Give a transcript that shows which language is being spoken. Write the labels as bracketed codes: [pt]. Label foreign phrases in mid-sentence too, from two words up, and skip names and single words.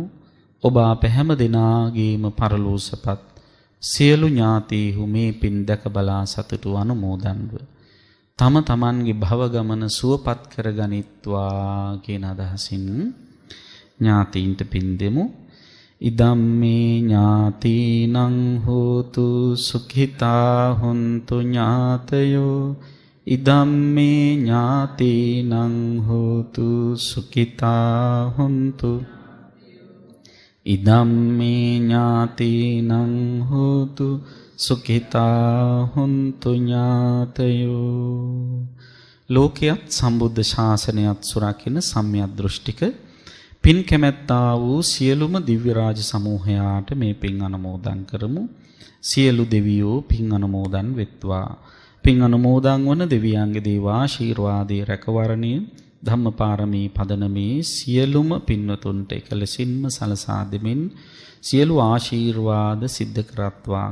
[si] ඔබ අප හැම දිනාගේම පරලෝසපත් සියලු ඥාතීහු මේ පින් දැක බලා සතුටු අනුමෝදන්ව තම තමන්ගේ භව ගමන සුවපත් කරගනිත්වා කියන අදහසින් ඥාතීන්ට පින් දෙමු. [pi] ඉදම්මේ ඥාතීනං හෝතු සුඛිතා හොන්තු ඥාතයෝ. ඉදම්මේ ඥාතීනං හෝතු සුඛිතා හොන්තු. ඉදම්මේ ඥාතීනං හෝතු සුඛිතා හොන්තු ඥාතයෝ. [si] ලෝකයත් සම්බුද්ධ ශාසනයත් සුරකින සම්‍යක් දෘෂ්ටික පින් කැමැත්තා වූ සියලුම දිව්‍ය රාජ සමූහයාට මේ පින් අනුමෝදන් කරමු. සියලු දෙවියෝ පින් අනුමෝදන් වෙත්වා. පින් අනුමෝදන් වන දෙවියන්ගේ දේවාශීර්වාදයේ රැකවරණය ධම්මපාරමී පදනමේ සියලුම පින්වතුන්ට එකලසින්ම සලසා දෙමින් සියලු ආශීර්වාද සිද්ධ කරත්වා.